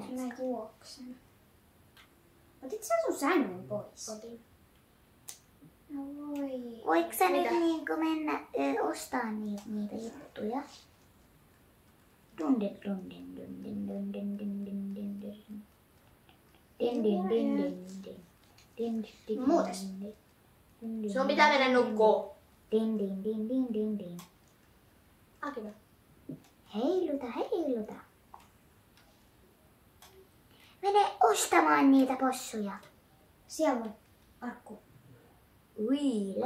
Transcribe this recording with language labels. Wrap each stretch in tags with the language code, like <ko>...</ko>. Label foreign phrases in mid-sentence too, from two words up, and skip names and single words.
<fi>Mä juoksen. Otit sä sun sängyn pois? Otin. No voi. Voitko sä nyt Mitä? niinku mennä ostaa niitä juttuja? Dunden, dunden, dunden, dunden, dunden, dunden. Din, din, din, din, din. Din, din, din, Muutas. din, din. Sun pitää mennä nukkuun. Din, din, din, din, din, din. Akiva. Heiluta, heiluta. Mene ostamaan niitä possuja. Siellä on arkku. Ui, leipä.</fi>